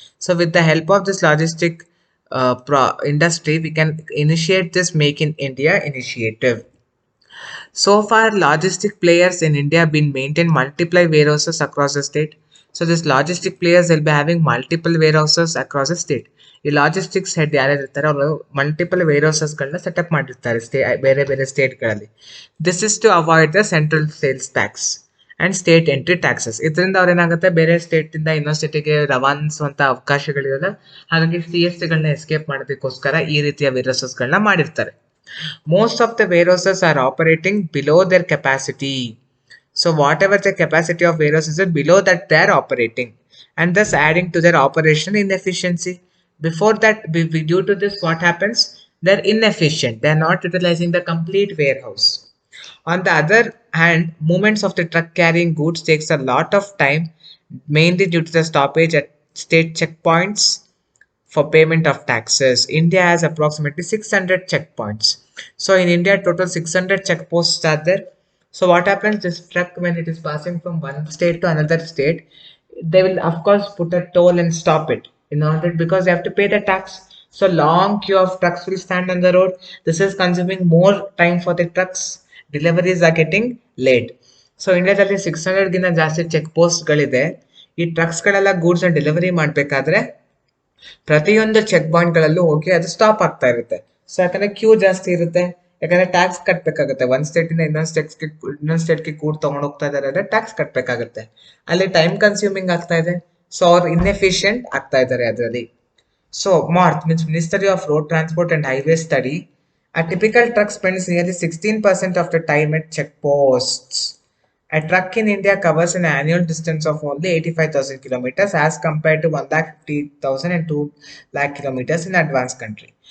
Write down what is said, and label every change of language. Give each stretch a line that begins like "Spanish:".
English: So, with the help of this logistic industry, we can initiate this Make in India initiative. So far, logistic players in India have been maintained multiple warehouses across the state. So this logistic players will be having multiple warehouses across the state.
Kannada: ಈ logistics head ಯಾರ್ಯಾರು ಅವರು multiple ವೇರ್ಹೌಸಸ್ಗಳನ್ನ setup ಮಾಡಿರ್ತಾರೆ ಬೇರೆ ಬೇರೆ ಸ್ಟೇಟ್ಗಳಲ್ಲಿ.
English: This is to avoid the central sales tax and state entry taxes.
Kannada: ಇದರಿಂದ ಅವ್ರೇನಾಗುತ್ತೆ, ಬೇರೆ ಸ್ಟೇಟಿಂದ ಇನ್ನೊಂದು ಸ್ಟೇಟಿಗೆ ರವಾನಿಸುವಂಥ ಅವಕಾಶಗಳಿರಲ್ಲ. ಹಾಗಾಗಿ ಸಿ ಎಸ್ ಟಿಗಳನ್ನ ಎಸ್ಕೇಪ್ ಮಾಡೋದಕ್ಕೋಸ್ಕರ ಈ ರೀತಿಯ ವೇರ್ಹೌಸಸ್ಗಳನ್ನ ಮಾಡಿರ್ತಾರೆ.
English: Most of the warehouses are operating below their capacity. So whatever the capacity of warehouses is below that they are operating, and thus adding to their operation inefficiency. Before that, due to this, what happens? They're inefficient. They're not utilizing the complete warehouse. On the other hand, movements of the truck carrying goods takes a lot of time, mainly due to the stoppage at state checkpoints for payment of taxes. India has approximately 600 checkpoints. So in India, total 600 checkposts are there. So what happens? This truck, when it is passing from one state to another state, they will of course put a toll and stop it in order, because they have to pay the tax. So long queue of trucks will stand on the road. This is consuming more time for the trucks. Deliveries are getting late.
Kannada: So ಇಂಡಿಯಾದಲ್ಲಿ 600ಗಿಂತ ಜಾಸ್ತಿ check ಪೋಸ್ಟ್ಗಳಿದೆ. ಈ ಟ್ರಕ್ಸ್ಗಳೆಲ್ಲ goods delivery ಮಾಡಬೇಕಾದ್ರೆ ಪ್ರತಿಯೊಂದು check ಪಾಯಿಂಟ್ಗಳಲ್ಲೂ ಹೋಗಿ ಅದು stop ಆಗ್ತಾ ಇರುತ್ತೆ. So ಯಾಕಂದ್ರೆ ಕ್ಯೂ ಜಾಸ್ತಿ ಇರುತ್ತೆ, ಯಾಕಂದ್ರೆ ಟ್ಯಾಕ್ಸ್ ಕಟ್ಬೇಕಾಗುತ್ತೆ. ಒಂದ್ ಸ್ಟೇಟ್ ಇಂದ ಇನ್ನೊಂದ್ ಸ್ಟೇಟ್ಗೆ ಕೂಡ್ ತಗೊಂಡ್ ಹೋಗ್ತಾ ಇದಾರೆ ಅಂದ್ರೆ ಟ್ಯಾಕ್ಸ್ ಕಟ್ಬೇಕಾಗುತ್ತೆ. ಅಲ್ಲಿ ಟೈಮ್ ಕನ್ಸ್ಯೂಮಿಂಗ್ ಆಗ್ತಾ ಇದೆ. ಸೊ ಅವ್ರು ಇನ್ಎಫಿಷಿಯಂಟ್ ಆಗ್ತಾ ಇದ್ದಾರೆ ಅದರಲ್ಲಿ.
English: So MoRTH means ministry of road transport and highway study, a typical truck spends nearly 16% of the time at checkposts. A truck in India covers an annual distance of only 85,000 kilometers as compared to 150,000 and 2 lakh kilometers in advanced country.